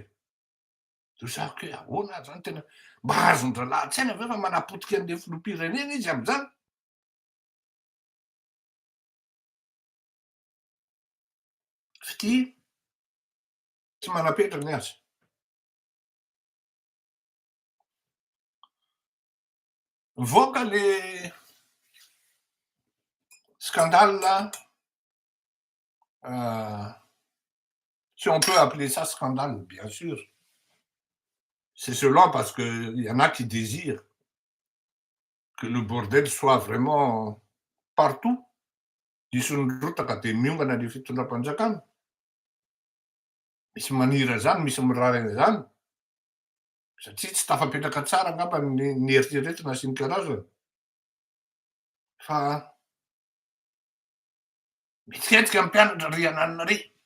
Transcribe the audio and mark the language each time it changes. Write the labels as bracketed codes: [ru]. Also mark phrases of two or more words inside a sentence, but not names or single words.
[mg] De zako hoe ahoana zany tena mba azon-dralahy an-tsaina ve fa manapotika an'le filoham-pirenena izy amin'izany. Fity tsy manapetra ny azy. [fr] Mivoaka le scandale, si on peut appeler ça scandale, bien sûr. C'est cela parce qu'il y en a qui désirent que le bordel soit vraiment partout. [mg] Disondrotaka de miongana le fitondram-panjakana. Misy manira zany, misy mirarana zany. Satria tsy tafapetraka tsara angamba ny eritreretina sy ny karazany. Fa mihetsiketsiky ny mpianatra ry ananina ry.